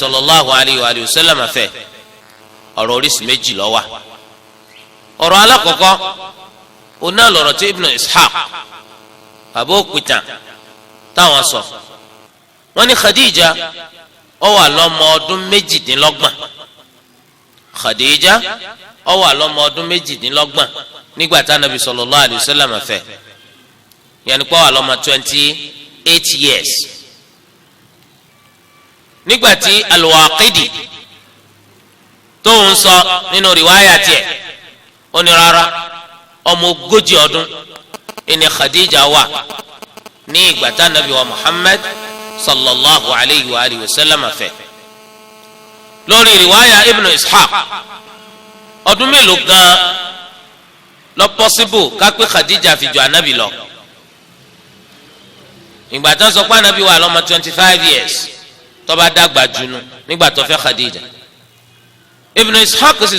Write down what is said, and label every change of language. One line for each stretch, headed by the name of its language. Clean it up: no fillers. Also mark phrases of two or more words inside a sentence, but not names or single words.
Arabic: صلى الله عليه وسلم
Yoruba: fẹ́ ọ̀rọ̀ oríṣi méjì ló wà ọ̀rọ̀ alákọ̀ọ́kọ́ oná lọ̀rọ̀ tí Ibn Ishaq àbó òkúta táwọn sọ wọ́n ní Khadija ó wà lọ́mọ ọdún méjìdínlọ́gbọ̀n Khadija ó wà lọ́mọ ọdún méjìdínlọ́gbọ̀n nígbà tá Ànábì
Arabic: صلى الله عليه وسلم
Yoruba: fẹ́ yẹn ni pé ó wà lọ́mọ 28 years nígbà tí Al-Waqidi tó ń sọ nínú rìwáyà tiẹ̀ ó ní rárá ọmọ 40 ọdún ìní Khadija wà ní ìgbà tá Ànábì wa Muhammad
Arabic: صلى الله عليه وآله وسلم
Yoruba: fẹ́ lórí rìwáyà Ibn Ishaq ọdún mélòó gan lọ pọ́síbù kápẹ́ Khadija fi ju Ànábì lọ ìgbà tó ń sọ pé Ànábì wà lọ́mọ 25 years tó bá dàgbà jùnú nígbà tó fẹ́ Khadija Ibn Ishaq sì